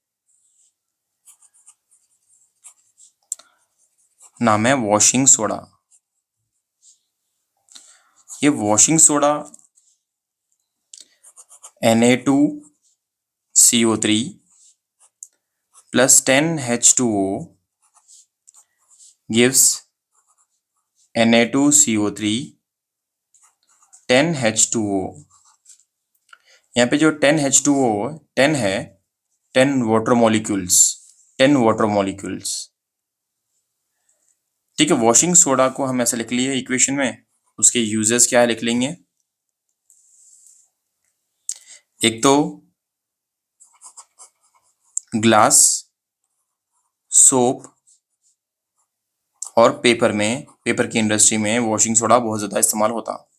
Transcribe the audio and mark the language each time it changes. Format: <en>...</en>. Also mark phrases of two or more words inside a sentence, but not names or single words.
<hi>नाम है</hi> <en>washing soda.</en> <hi>ये</hi> <en>washing soda</en> <hi>Na2CO3 प्लस 10H2O gives Na2CO3 10H2O। यहाँ पे जो 10H2O 10 है, 10</hi> <en>water molecules,</en> <hi>10</hi> <en>water molecules.</en> <hi>ठीक है,</hi> <en>washing soda</en> <hi>को हम ऐसे लिख लिए इक्वेशन में। उसके यूजेस क्या है लिख लेंगे। एक तो ग्लास, सोप और पेपर में, पेपर की इंडस्ट्री में</hi> <en>washing soda</en> <hi>बहुत ज़्यादा इस्तेमाल होता।</hi>